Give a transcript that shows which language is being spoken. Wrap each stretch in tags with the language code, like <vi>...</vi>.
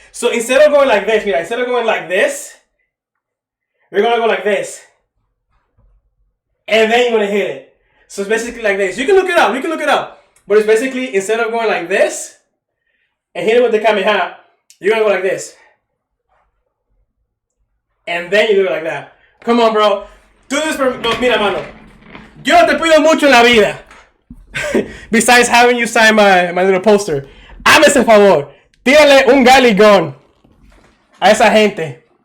<en>So instead of going like this, mira, instead of going like this, you're gonna go like this, and then you're gonna hit it. So it's basically like this. You can look it up. But it's basically, instead of going like this and hit it with the Kamehameha, you're gonna go like this. And then you do it like that. Come on, bro. Do this for me.</en> <es>No, mira, mano. Yo no te pido mucho en la vida.</es> <en>Besides having you sign my little poster.</en> <es>Hazme ese favor. Tírale un galigón a esa gente.</es>